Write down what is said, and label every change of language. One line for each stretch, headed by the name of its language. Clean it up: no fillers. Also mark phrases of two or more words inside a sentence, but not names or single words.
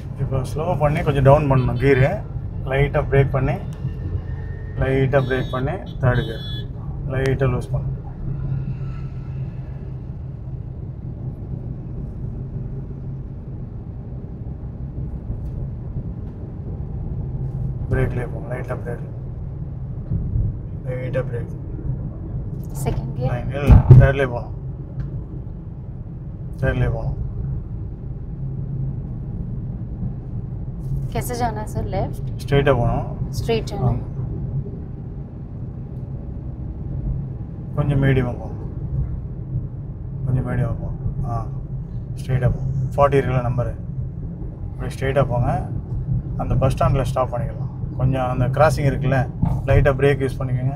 Tamil: இப்போ ஸ்லோ பண்ணி கொஞ்சம் டவுன் பண்ணணும் கீரு. லைட்டாக பிரேக் பண்ணி
English: third gear
Tamil: லைட்டாக லூஸ் பண்ணணும். பிரேக்லேயே போகும். லைட்டாக பிரேக்
English: second gear
Tamil: இல்லை தேர்ட்லேயே போகணும்.
Hindi: कैसे जाना है सर? लेफ्ट
Tamil: ஸ்ட்ரெயிட்டாக போகணும்.
Hindi: स्ट्रेट जाना है.
Tamil: கொஞ்சம் மீடியமாக போகும். ஸ்ட்ரெயிட்டாக போகும். 40 இருக்குல்ல நம்பரு, அப்படி ஸ்ட்ரெயிட்டாக போங்க. அந்த
English: bus standil
Tamil: ஸ்டாப் பண்ணிக்கலாம். கொஞ்சம் அந்த கிராசிங் இருக்குல்ல, லைட்டாக
English: brake use
Tamil: பண்ணிக்கோங்க.